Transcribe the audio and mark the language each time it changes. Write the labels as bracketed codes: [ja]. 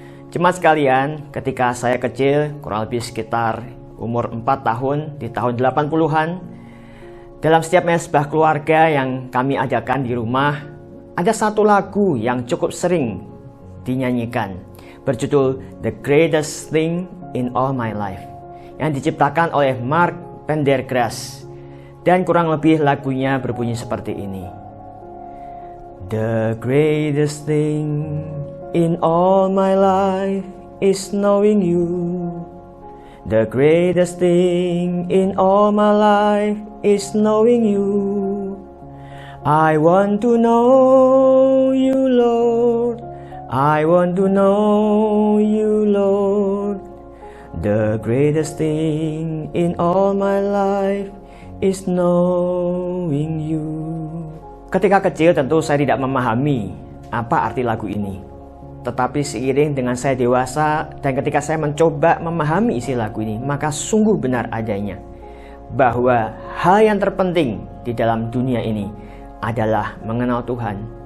[id] Jemaat sekalian, ketika saya kecil, kurang lebih sekitar umur 4 tahun, di tahun 80-an, dalam setiap mesbah keluarga yang kami adakan di rumah, ada satu lagu yang cukup sering dinyanyikan, berjudul The Greatest Thing in All My Life, yang diciptakan oleh Mark Pendergrass, dan kurang lebih lagunya berbunyi seperti ini. [en] The greatest thing in all my life is knowing you. The greatest thing in all my life is knowing you. I want to know you, Lord. I want to know you, Lord. The greatest thing in all my life is knowing you. [id] Ketika kecil tentu saya tidak memahami apa arti lagu ini. Tetapi seiring dengan saya dewasa dan ketika saya mencoba memahami isi lagu ini, maka sungguh benar adanya bahwa hal yang terpenting di dalam dunia ini adalah mengenal Tuhan.